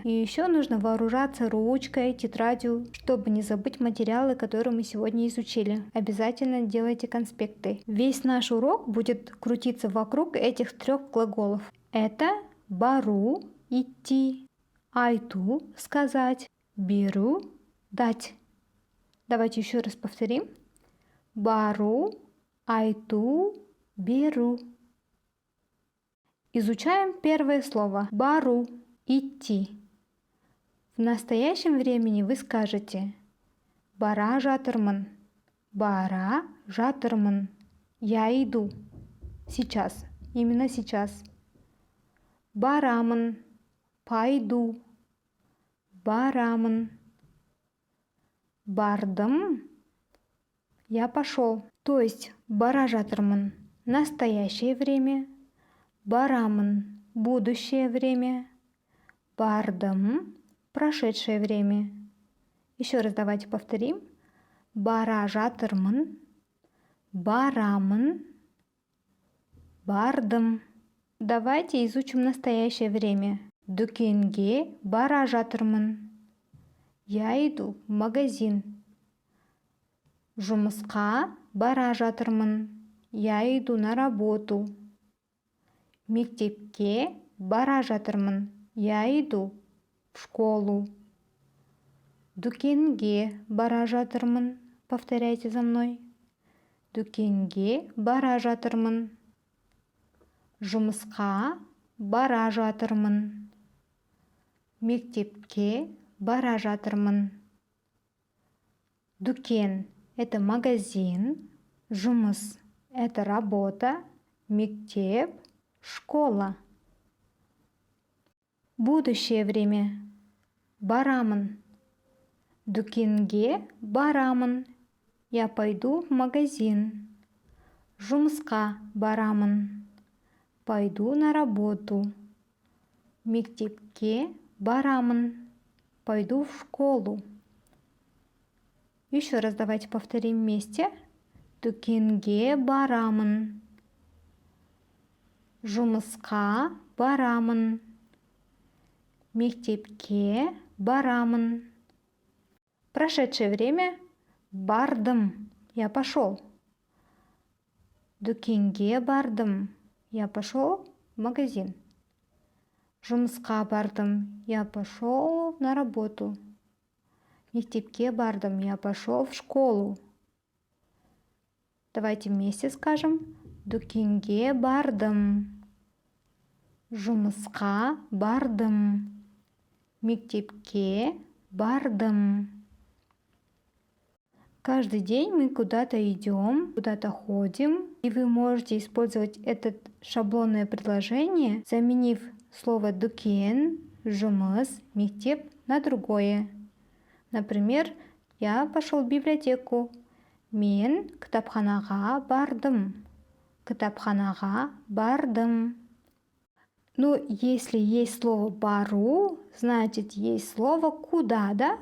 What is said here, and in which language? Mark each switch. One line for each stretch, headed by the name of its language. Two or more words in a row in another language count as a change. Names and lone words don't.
Russian: И еще нужно вооружаться ручкой, тетрадью, чтобы не забыть материалы, которые мы сегодня изучили. Обязательно делайте конспекты. Весь наш урок будет крутиться вокруг этих трех глаголов. Это бару – идти, айту – сказать, биру – дать. Давайте еще раз повторим.
Kazakh: Бару, айту, беру.
Russian: Изучаем первое слово. Бару – идти. В настоящем времени вы скажете
Kazakh: бара жатырмын. Бара жатырмын.
Russian: Я иду. Сейчас. Именно сейчас.
Kazakh: Барамын.
Russian: Пойду. Барамын.
Kazakh: Бардым.
Russian: Я пошел. То есть
Kazakh: бара жатырмын –
Russian: настоящее время. Барамын – будущее время. Бардым – прошедшее время. Еще раз давайте повторим.
Kazakh: Бара жатырмын. Барамын. Бардым.
Russian: Давайте изучим настоящее время.
Kazakh: Дүкенге бара жатырмын.
Russian: Я иду в магазин.
Kazakh: Жұмысқа бара жатырмын.
Russian: Я иду на работу.
Kazakh: Мектепке бара жатырмын.
Russian: Я иду в школу.
Kazakh: Дүкенге бара жатырмын.
Russian: Повторяйте за мной.
Kazakh: Дүкенге бара жатырмын. Жұмысқа бара жатырмын. Мектепке бара жатырмын.
Russian: Дүкен – это магазин. Жұмыс – это работа. Мектеп – школа. Будущее время.
Kazakh: Барамын. Дүкенге барамын.
Russian: Я пойду в магазин.
Kazakh: Жұмысқа барамын.
Russian: Пойду на работу.
Kazakh: Мектепке барамын.
Russian: Пойду в школу. Еще раз давайте повторим вместе.
Kazakh: Дүкенге барамын. Жұмысқа барамын. Мектепке барамын.
Russian: Прошедшее время. Бардым. Я пошел.
Kazakh: Дүкенге бардым.
Russian: Я пошел в магазин.
Kazakh: Жұмысқа бардым.
Russian: Я пошел на работу.
Kazakh: Мектепке бардым.
Russian: Я пошел в школу. Давайте вместе скажем.
Kazakh: Дүкенге бардым. Жұмысқа бардым. Мектепке бардым.
Russian: Каждый день мы куда-то идем, куда-то ходим, и вы можете использовать это шаблонное предложение, заменив слово
Kazakh: дүкен, жұмыс, мектеп
Russian: на другое. Например, я пошел в библиотеку.
Kazakh: Мен кітапханаға бардым. Кітапханаға бардым.
Russian: Но если есть слово бару, значит есть слово куда, да?